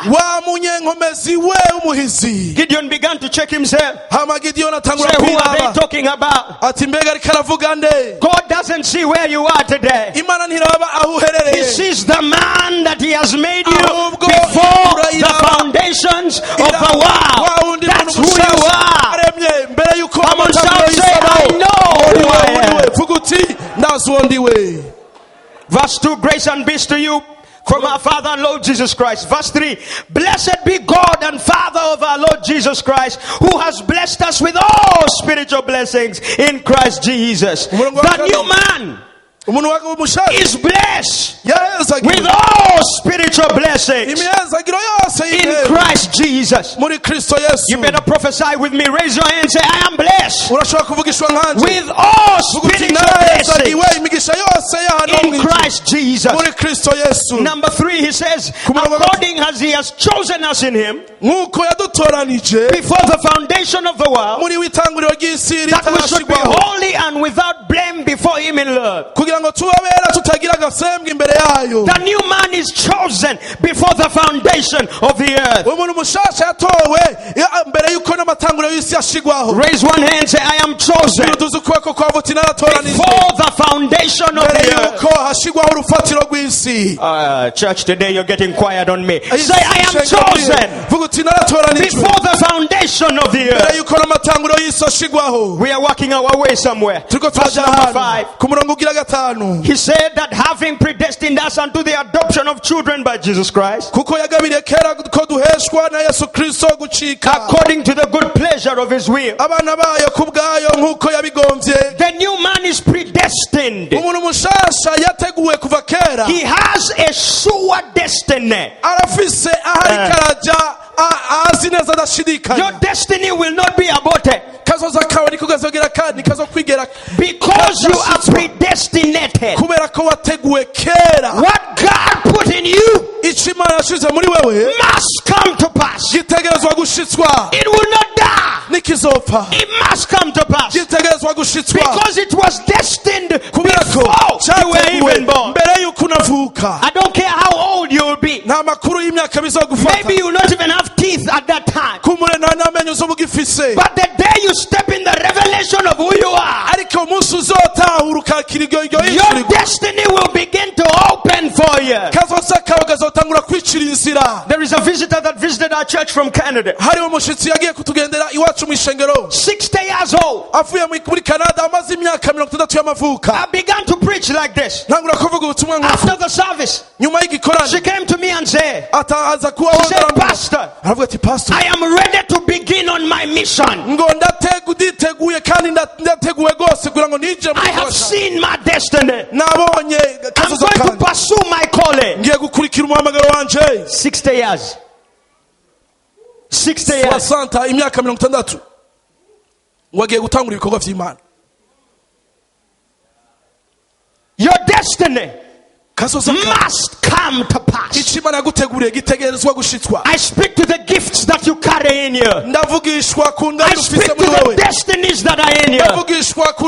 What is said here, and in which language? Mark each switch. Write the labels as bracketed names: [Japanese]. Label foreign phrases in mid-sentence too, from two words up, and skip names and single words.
[Rundi] wa munyenkomezi we umuhizi. [English] Gideon began to check himself. [Rundi] hama Gideyoni atangura [English] Say, who are they [Rundi] kwiraba [English] talking about? [Rundi] ati mbega ariko aravuga nde? [English] God doesn't see where you are today. [Rundi] Imana ntiraba aho [English] He [Rundi] uherereye, [English] sees the man that he has made you [Rundi] ahubwo [English] before the [Rundi] urayiraba [English] foundations of the [Rundi] wa [English] world. [Rundi] wundi [English] That's [Rundi] muntu [English] who you [Rundi] mushasha [English] are. [Rundi] aremye mbere yuko [English] Come on, [Rundi] amatanguro [English] shout, say, [Rundi] y'isabaho. [English] I know who I am. [Rundi] vuga uti ndazi uwo ndiwe. [English] Verse 2, grace and peace to you from our Father and Lord Jesus Christ. Verse 3, blessed be God and Father of our Lord Jesus Christ, who has blessed us with all spiritual blessings in Christ Jesus. The new man [Rundi] umuntu wake w'umushasha [English] is blessed [Rundi] yahezagiwe [English] with all spiritual blessings [Rundi] imihezagiro yose [English] in [Rundi] y'intebe Christ Jesus. muri Kristo Yesu. [English] You better prophesy with me. Raise your hand and say, I am blessed [Rundi] urashobora kuvugishwa nkanje [English] with all [Rundi] vuga uti [English] spiritual [Rundi] narahezagiwe [English] blessings [Rundi] imigisha yose y'ahantu [English] in [Rundi] mw'ijuru Christ Jesus. muri Kristo Yesu. [English] Number 3, he says, [Rundi] Kumurongo [English] according as he has chosen us in him [Rundi] nk'uko yadutoranije [English] before the foundation of the world, [Rundi] muri w'itanguriro ry'isi [English] that we should be [Rundi] ritarashirwaho, [English] holy and without blame before him in love. [Rundi] kugira ngo tube abera tutagira agasembwa imbere yayo. [English] The new man is chosen before the foundation of the earth. [Rundi] umuntu mushasha yatowe mbere yuko n'amatanguriro y'isi yashigwaho. [English] Raise one hand and say, I am chosen [Rundi] tuzi ukuboko kwawe uti naratoranije [English] before the foundation of [Rundi] mbere [English] the earth. [Rundi] yuko hashigwaho urufatiro rw'isi. [English] Church, today you're getting quiet on me. Say, I am chosen [Rundi] vuga uti naratoranijwe [English] before the foundation of the [Rundi] mbere [English] earth. [Rundi] yuko n'amatanguro y'isi ashigwaho. [English] We are working our way somewhere. [Rundi] Turiko [English] Verse [Rundi] turajana [English] number [Rundi] ahantu 5. ku murongo ugira 5. [English] He said that having predestined us unto the adoption of children by Jesus Christ, [Rundi] kuko yagabiriye kera ko duheshwa na Yesu Kristo gucika [English] according to the good pleasure of his will. [Rundi] abana bayo kubwayo nkuko yabigomvye. [English] The new man is predestined. [Rundi] Umuntu mushasha yateguwe kuva kera. [English] He has a sure destiny. [Rundi] Arafise ahari karaja azi neza adashidikanya. [English] Your destiny will not be aborted [Rundi] kazoza kawe niko gazogera kandi kazokwigera [English] because you are predestinated. [Rundi] kubera ko wateguwe kera. [English] What God put in you [Rundi] ico Imana yashize muri wewe [English] must come to pass. [Rundi] gitegerezwa gushitswa. [English] It will not die. [Rundi] Nikizopfa [English] It must come to pass [Rundi] gitegerezwa gushitswa [English] because it was destined [Rundi] kubera ko [English] before you were even born. [Rundi] mbere yuko unavuka. [English] I don't care how old you will be. [Rundi] nta makuru y'imyaka bizogufata. [English] Maybe you will not even have teeth at that time. [Rundi] kumure nta n'amenyo uzobugifise. [English] But the day you step in the revelation of who you are, [Rundi] ariko umunsi uzotahura ukakira iryo [English] your [Rundi] yishurirwa [English] destiny will begin to open for you. [Rundi] kazoza kawe gazotangura kwicira inzira. [English] There is a visitor that visited our church from Canada. [Rundi] hariho umushitsi yagiye kutugendera iwacu mu ishengero [English] 60 years old. [Rundi] avuye muri Canada amaze imyaka 60 y'amavuka. [English] I began to preach like this. [Rundi] ntangura kuvuga ubutumwa nk'ubu. [English] After the service, [Rundi] nyuma y'igikorane [English] she came to me and said, [Rundi] ataza kuba [English] she said, Pastor, [Rundi] aravuga ati pastor [English] I am ready to begin on my mission. [Rundi] ngo nditeguye kandi ndateguwe rwose kugira ngo nije [English] I have seen my destiny. [Rundi] nabonye [English] I'm [Rundi] kazoza [English] going to [Rundi] kandi [English] pursue my calling. [Rundi] ngiye gukurikira umuhamagaro wanje. [English] 60 years. 60 years. [Rundi] Santa imyaka 60 wagiye gutangura ibikorwa vy'Imana. [English] Your destiny [Rundi] kazoza kandi [English] must come to pass. [Rundi] ico Imana yaguteguriye gitegerezwa gushitswa. [English] I speak to the gifts that you carry in you. [Rundi] ndavugishwa ku [English] I [Rundi] ndabyo [English] speak [Rundi] ufise [English] to [Rundi] muri [English] the [Rundi] wewe. [English] destinies that are in you. [Rundi] ndavugishwa kuri